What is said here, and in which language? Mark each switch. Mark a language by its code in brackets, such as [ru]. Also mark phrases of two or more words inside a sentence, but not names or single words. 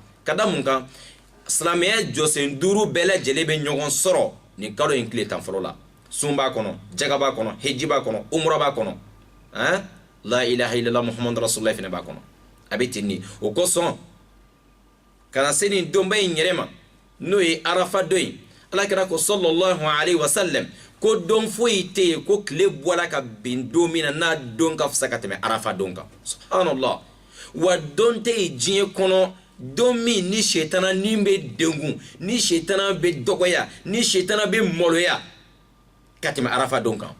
[bm] Ka da mun kan, silamɛya jɔsen 5 bɛɛ lajɛlen bɛ ɲɔgɔn sɔrɔ ni kalo in tile tan fɔlɔ la. Sun b'a kɔnɔ, jaga b'a kɔnɔ, heji b'a kɔnɔ, umra b'a kɔnɔ, [ar] لا إله إلا الله محمد رسول الله [bm] fana b'a kɔnɔ. A bɛ ten de. O kosɔn kana se nin donba in yɛrɛ ma n'o ye arafa don ye, alakira ko [ar] صلى الله عليه وسلم [bm] ko don foyi tɛ yen ko tile bɔra ka bin don min na n'a don ka fisa ka tɛmɛ arafa don kan. Subhanallah. Wa don tɛ yen diɲɛ kɔnɔ don min ni shetana ni bɛ dengun, ni shetana bɛ dɔgɔya, ni shetana bɛ maloya ka tɛmɛ arafa don kan.